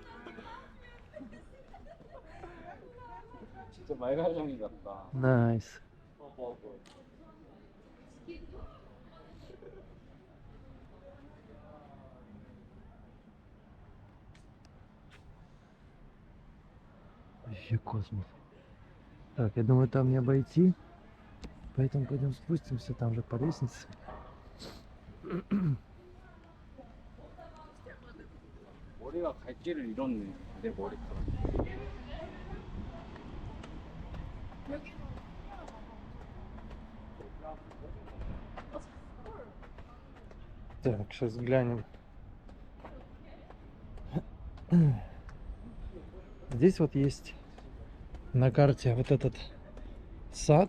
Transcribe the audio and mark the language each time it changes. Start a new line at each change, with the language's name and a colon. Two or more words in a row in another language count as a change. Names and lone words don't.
Korean: 진짜 말갈량이 같다. Nice.
Russian: Вообще космос. Так, я думаю, там не обойти. Поэтому пойдем спустимся там же по лестнице.
Korean: 머리가 갈 길을 잃었네. 내 머리카락.
Russian: Так, сейчас глянем. Здесь вот есть на карте вот этот сад.